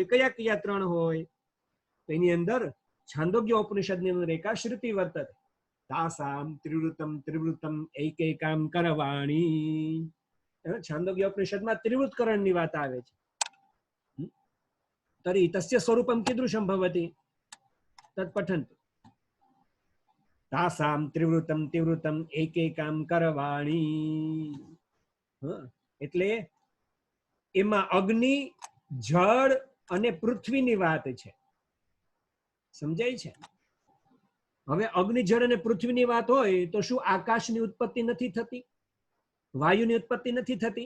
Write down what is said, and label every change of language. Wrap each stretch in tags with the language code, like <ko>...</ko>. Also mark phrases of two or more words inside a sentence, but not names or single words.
<gu>કયા કયા 3 હોય? તો એની અંદર છાંદોગ્ય ઉપનિષદની અંદર</gu> <sa>एका श्रुति वर्तते. तासां त्रिवृतं त्रिवृतं एकैकां करवाणी.</sa> <gu>छांदोग्य उपनिषदમાં त्रिवृत्करणની વાત આવે છે.</gu> <sa>तर्हि तस्य स्वरूपं कीदृशं भवति? तत् पठन्तु. तासां त्रिवृतं त्रिवृतं एकैकां करवाणी.</sa> <gu>એટલે એમાં અગ્નિ, જળ અને પૃથ્વીની વાત છે. સમજાય છે? હવે અગ્નિ જળ અને પૃથ્વીની વાત હોય તો શું આકાશની ઉત્પત્તિ નથી થતી, વાયુની ઉત્પત્તિ નથી થતી?</gu>